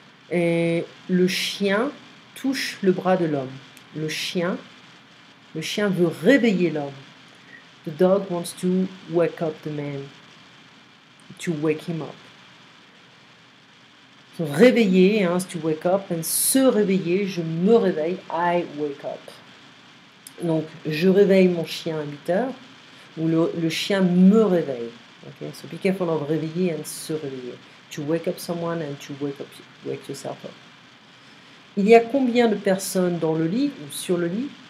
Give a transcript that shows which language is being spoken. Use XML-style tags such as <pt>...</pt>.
<fr>Et le chien touche le bras de l'homme. Le chien veut réveiller l'homme.</fr> <en>The dog wants to wake up the man, to wake him up. So, réveiller, hein, to wake up, and</en> <fr>se réveiller, je me réveille,</fr> <en>I wake up.</en> <fr>Donc, je réveille mon chien à 8 heures, ou le chien me réveille.</fr> <en>Okay? So, be careful of réveiller and se réveiller. To wake up someone and to wake yourself up.</en> <fr>Il y a combien de personnes dans le lit, ou sur le lit?</fr>